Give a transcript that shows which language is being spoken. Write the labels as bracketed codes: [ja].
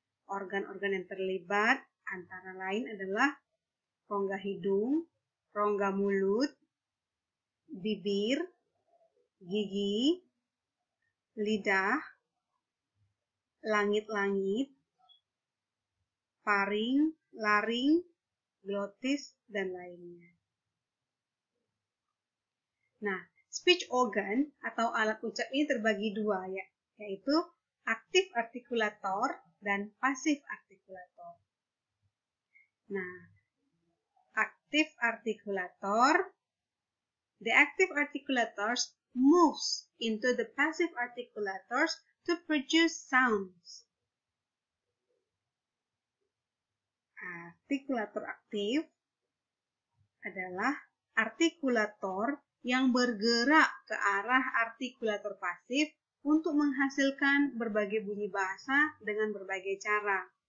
[id] Organ-organ yang terlibat antara lain adalah rongga hidung, rongga mulut, bibir, gigi, lidah, langit-langit, paring, laring, glotis, dan lainnya. Nah, speech organ atau alat ucap ini terbagi dua, yaitu aktif artikulator dan pasif artikulator. Nah, aktif artikulator, [en] the active articulators moves into the passive articulators to produce sounds. [id] Artikulator aktif adalah artikulator yang bergerak ke arah artikulator pasif untuk menghasilkan berbagai bunyi bahasa dengan berbagai cara.